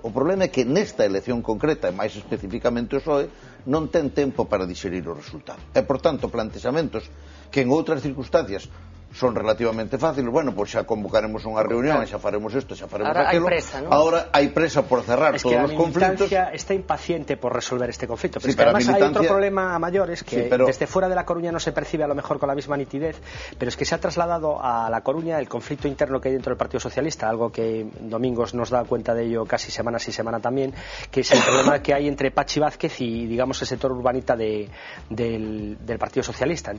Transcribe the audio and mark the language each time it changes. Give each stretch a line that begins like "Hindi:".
Galician: O problema é que nesta elección concreta, e máis especificamente o PSOE, non ten tempo para digerir o resultado. E, por tanto, plantexamentos que en outras circunstancias son relativamente fáciles. Bueno, pois xa convocaremos unha reunión, xa faremos isto, xa faremos aquilo. Ahora hai presa por cerrar todos os conflitos.
Spanish: Es que la militancia está impaciente por resolver este conflicto. Pero es que además hay otro problema mayor, es que desde fuera de La Coruña no se percibe a lo mejor con la misma nitidez, pero es que se ha trasladado a La Coruña el conflicto interno que hay dentro del Partido Socialista, algo que Domingos nos da cuenta de ello casi semana sí semana también, que es el problema que hay entre Pachi Vázquez y, digamos, el sector urbanita del Partido Socialista.